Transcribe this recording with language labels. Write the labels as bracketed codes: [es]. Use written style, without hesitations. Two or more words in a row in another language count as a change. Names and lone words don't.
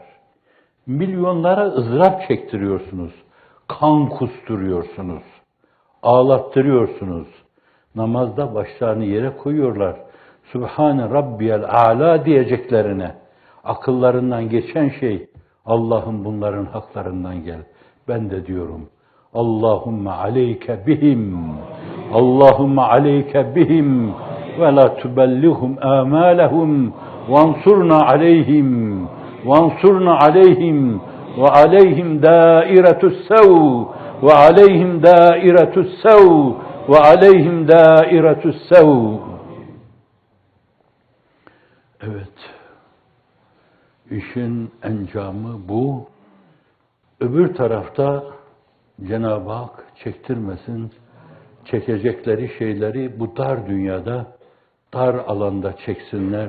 [tr] Milyonlara ızdırap çektiriyorsunuz, kan kusturuyorsunuz, ağlattırıyorsunuz. Namazda başlarını yere koyuyorlar. [ar] سبحان ربي الأعلى [tr] diyeceklerine. Akıllarından geçen şey, Allah'ım bunların haklarından gel. Ben de diyorum, [ar] اللهم عليك بهم اللهم عليك بهم, ولا تبلغهم آمالهم وانصرنا عليهم, وانصرنا عليهم وعليهم دائرة السوء وعليهم دائرة السوء وعليهم دائرة السوء. [tr] Evet, işin encamı bu. Öbür tarafta Cenab-ı Hak çektirmesin, çekecekleri şeyleri bu dar dünyada, dar alanda çeksinler.